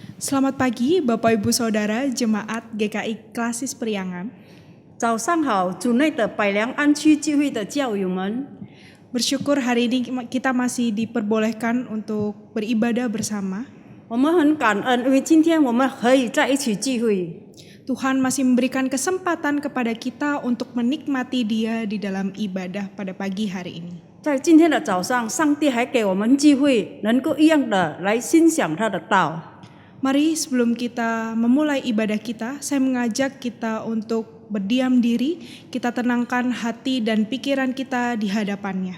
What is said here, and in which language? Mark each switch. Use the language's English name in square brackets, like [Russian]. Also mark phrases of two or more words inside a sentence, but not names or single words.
[Indonesian] Selamat pagi Bapak Ibu Saudara Jemaat GKI Klasis Priangan. [Chinese] 早上好，主内的百良安区聚会的教友们， [Indonesian] Bersyukur hari ini kita masih diperbolehkan untuk beribadah bersama. [Chinese] 我们很感恩，因为今天我们可以在一起聚会。 [Indonesian] Tuhan masih memberikan kesempatan kepada kita untuk menikmati Dia di dalam ibadah pada pagi hari ini. [Chinese] 在今天的早上，上帝还给我们机会，能够一样的来欣赏他的道。 [Indonesian] Mari sebelum kita memulai ibadah kita, saya mengajak kita untuk berdiam diri, kita tenangkan hati dan pikiran kita di hadapannya.